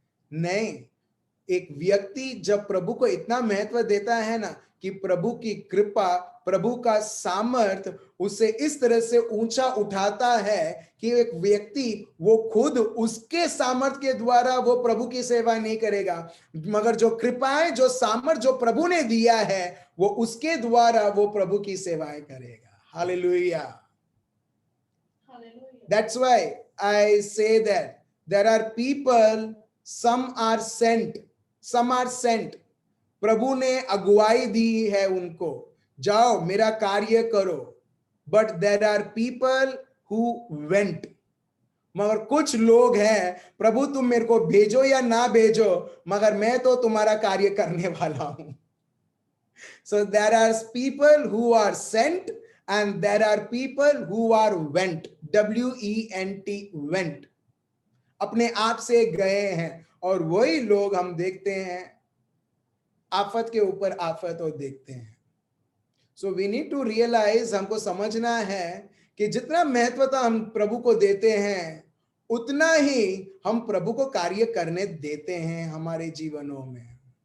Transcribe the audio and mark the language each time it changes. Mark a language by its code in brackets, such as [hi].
[hi] नहीं, एक व्यक्ति जब प्रभु को इतना महत्व देता है ना कि प्रभु की कृपा, प्रभु का सामर्थ उसे इस तरह से ऊंचा उठाता है कि एक व्यक्ति वो खुद उसके सामर्थ के द्वारा वो प्रभु की सेवा नहीं करेगा, मगर जो कृपाएं, जो सामर्थ जो प्रभु ने दिया है, वो उसके द्वारा वो प्रभु की सेवाएं करेगा। Hallelujah. [en] That's why I say that there are people, some are sent, some are sent. [hi] प्रभु ने अगुवाई दी है उनको, जाओ मेरा कार्य करो। [en] But there are people who went. [hi] मगर कुछ लोग हैं, प्रभु तुम मेरे को भेजो या ना भेजो, मगर मैं तो तुम्हारा कार्य करने वाला हूं। [en] So there are people who are sent and there are people who are went. WENT, went. [hi] अपने आप से गए हैं। और वही लोग हम देखते हैं आफत के ऊपर आफत और देखते हैं। [en] so we need to realise, [hi] हमको समझना है कि जितना महत्वता हम प्रभु को देते हैं, उतना ही हम प्रभु को कार्य करने देते हैं हमारे जीवनों में।